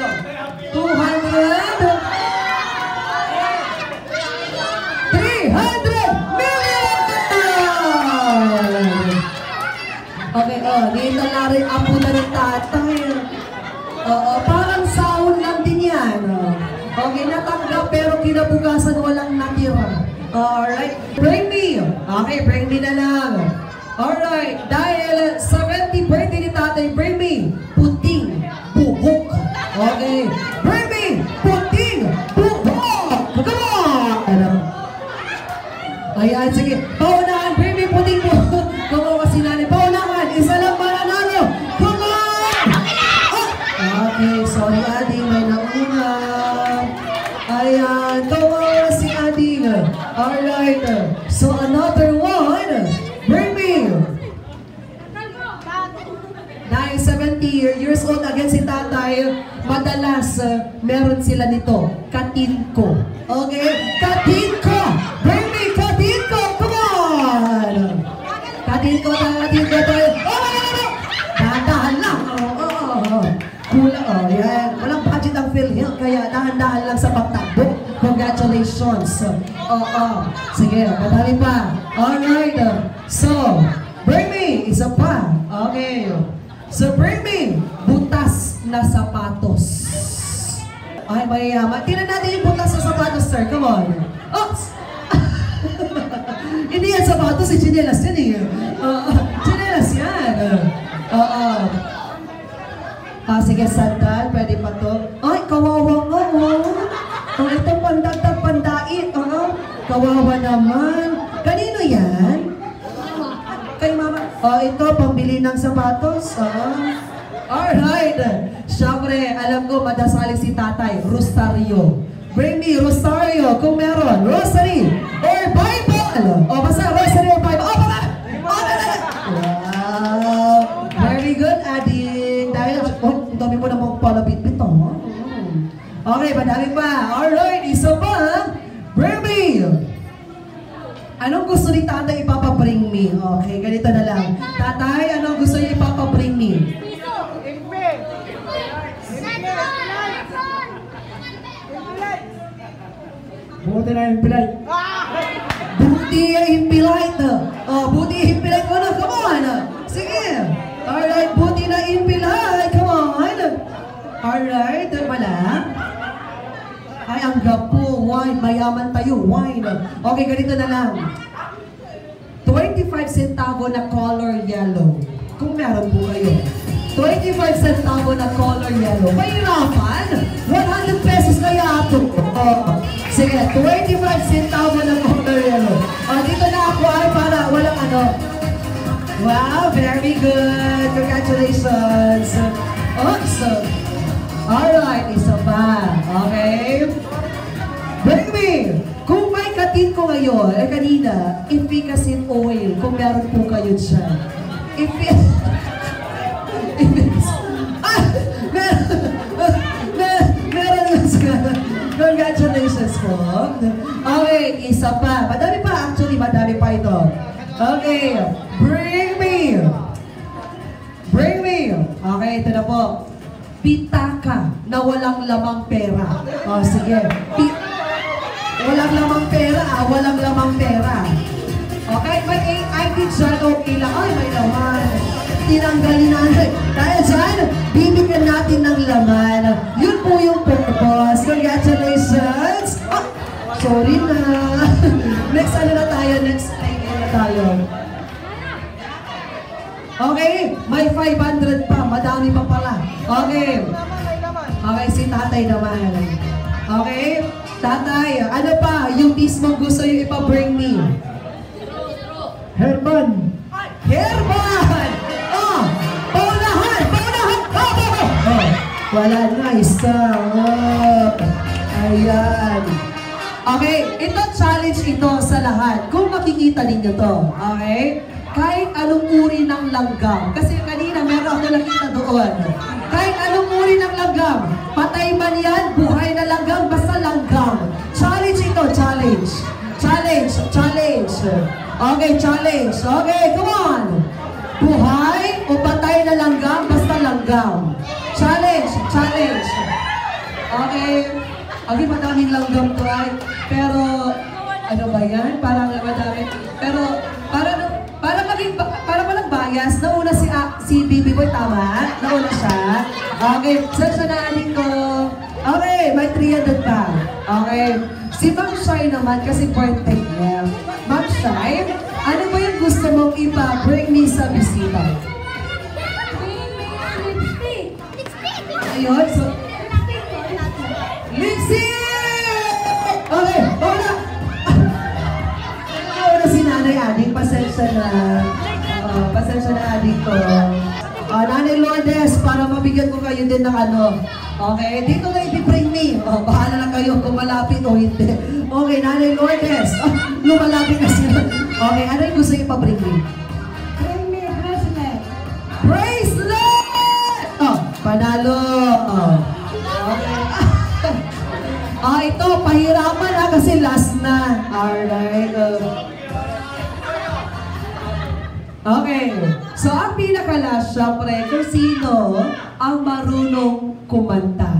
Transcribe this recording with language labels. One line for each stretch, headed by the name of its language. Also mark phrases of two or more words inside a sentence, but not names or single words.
English: 200. 300 million!
Filipino: Okay, dito na rin apo na ng tatay. Parang sound lang din yan. Okay, natanggap pero kinabukasan walang natira.
English: Alright, bring me. Okay, bring me
Filipino: na lang. Alright, dahil 70 birthday ni tatay,
English: bring me
Filipino: puting buhok. Okay,
English: bring me
Filipino: puting buhok.
English: Come on!
Filipino: Ayan, sige. Paunahan,
English: bring me
Filipino: puting buhok. Kumawa si nanay. Paunahan, isa lang mananalo.
English: Come on!
Filipino: Okay, sorry Ading, may nauna. Ayan, kawawa si Ading.
English: Alright, so another one. Bring me.
Filipino: Dahil 70 years old again si tatay, madalas meron sila nito, katinko. Okay? Katinko!
English: Bring me
Filipino: katinko!
English: Come on!
Filipino: Katinko tayo. Dahan-dahan lang. Kulang, yan. Walang budget ang PhilHealth, kaya dahan-dahan lang sa pagtakbo. Congratulations. Sige, madami pa. Alright.
English: So, bring me.
Filipino: Isa pa. Okay.
English: So, bring me
Filipino: butas na sapatos. Ay, mayayaman. Tingnan natin yung butas na sapatos, sir. Come on. Oops! Hindi yan sapatos, chinelas yan eh. Chinelas yan. Sige, sandal. Pwede pa to. Ay, kawawa nga, ito pandagdag pandait. Kawawa naman. Kanino yan? Kay mama. Ito, pambili ng sapatos.
English: Alright.
Filipino: Siyempre, alam ko, madasali si tatay. Rosario.
English: Bring me
Filipino: Rosario kung meron.
English: Rosary or Bible. Basta Rosary or Bible. Wow. Very good, Ading.
Filipino: Dahil, dami mo namang palabit-bit. Okay, madami pa. Alright, isa pa.
English: Bring me.
Filipino: Anong gusto ni tatay ipapabring me? Okay, ganito na lang. Tatay, anong gusto niya ipapabring me? Buti na yung pilay. Buti yung impilay. Buti yung impilay ko na.
English: Come on.
Filipino: Sige. Alright, buti na impilay.
English: Come on.
Filipino: Alright, wala. Ay, ang gapo. Wine. Mayaman tayo. Wine. Okay, ganito na lang. 25 centavo na
English: color yellow.
Filipino: Kung meron po kayo. 25 centavo na
English: color yellow.
Filipino: Mahirapan. 100 pesos kaya ito. Sige, 25 centavo na
English: color yellow.
Filipino: Dito na ako ay para walang ano.
English: Wow, very good. Congratulations. Awesome. Alright,
Filipino: isa pa.
English: Okay. Bring me.
Filipino: Kung may katin ko ngayon, kanina,
English: efficacy oil,
Filipino: kung meron po kayo dyan. Congratulations po. Okay, isa pa. Madami pa, actually, madami pa ito.
English: Okay, bring me. Bring me.
Filipino: Okay, ito na po. Pitaka na walang lamang pera. Sige. Walang lamang pera, walang lamang pera. Okay, may ID dyan, okay lang. Ay, may laman. Tinanggalin natin. Dahil dyan, bibigyan natin ng laman. Sorry na. Next ano na tayo?
English: Next line
Filipino: na tayo. Okay, may 500 pa. Madami pa pala. Okay. Okay, si tatay naman. Okay? Tatay, ano pa yung mismong gusto yung ipa-bring me? Herman. Herman! Oh! Paunahan! Paunahan! Oh! Wala na, isa. Oh. Ayan. Okay, ito challenge ito sa lahat. Kung makikita ninyo to, okay? Kahit anong uri ng langgam. Kasi kanina meron ako nakita doon. Kahit anong uri ng langgam. Patay man yan, buhay na langgam, basta langgam. Challenge ito,
English: challenge. Challenge, challenge. Okay, challenge. Okay, come on.
Filipino: Buhay o patay na langgam, basta langgam.
English: Challenge, challenge. Okay.
Filipino: Okay, madaming langgam to ay. Pero, ano ba yan? Parang madami. Pero, para walang bias, nauna si Bibi Boy, tama? Nauna siya. Okay, saan siya naanin ko? Okay, may 300 pa. Okay. Si Ma'am Shai naman, kasi birthday niya. Ma'am Shai, ano ba yung gusto mong ipa-bring me sa bisita? Ayun, so... Lipstick! Okay, una! Una si Nanay Ading, pasensya na. Pasensya na Ading ko. Nanay Lourdes, para mabigyan ko kayo din ng ano. Okay, dito na i-bring me. Bahala lang kayo kung malapit o hindi. Okay, Nanay Lourdes. Lumalapit na sila. Okay, ano yung gusto yung ipa-bring me?
English: Bring me a bracelet.
Filipino: Bracelet! Oh, panalo. Oh.
English: Okay.
Filipino: Ito, pahirapan ha kasi last na.
English: Alright. Okay.
Filipino: So, ang pinaka-last, syempre, kung sino ang marunong kumanta.